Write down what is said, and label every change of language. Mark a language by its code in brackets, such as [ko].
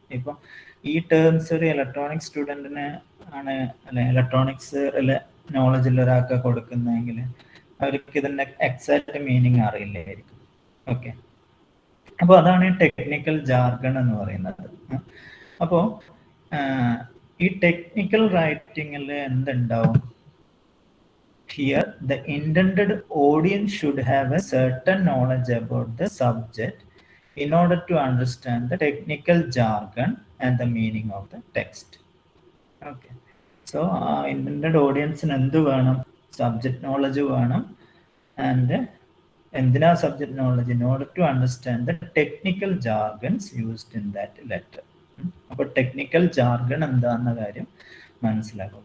[ml] ഇപ്പം ഈ ടേംസ് ഒരു ഇലക്ട്രോണിക് സ്റ്റുഡൻറ്റിന് ആണ് അല്ലെ, ഇലക്ട്രോണിക്സ് നോളജ് ഉള്ള ഒരാൾക്ക് കൊടുക്കുന്നതെങ്കിൽ അവർക്ക് ഇതിൻ്റെ എക്സാക്റ്റ് മീനിങ് അറിയില്ലായിരിക്കും. ഓക്കെ, അപ്പോൾ അതാണ് ടെക്നിക്കൽ ജാർഗൺ എന്ന് പറയുന്നത്. അപ്പോൾ ഈ ടെക്നിക്കൽ റൈറ്റിങ്ങിൽ എന്തുണ്ടാവും? [en] Here, the intended audience should have a certain knowledge about the subject in order to understand the technical jargon and the meaning of the text. Okay. [ml] So, intended audience എന്ത് വേണം? Subject knowledge വേണം. [en] And [ml] എന്തിനാ [en] subject knowledge? In order to understand the technical jargons used in that letter. [ml] അപ്പോൾ technical jargon എന്താണെന്ന കാര്യം മനസ്സിലാക്കുക.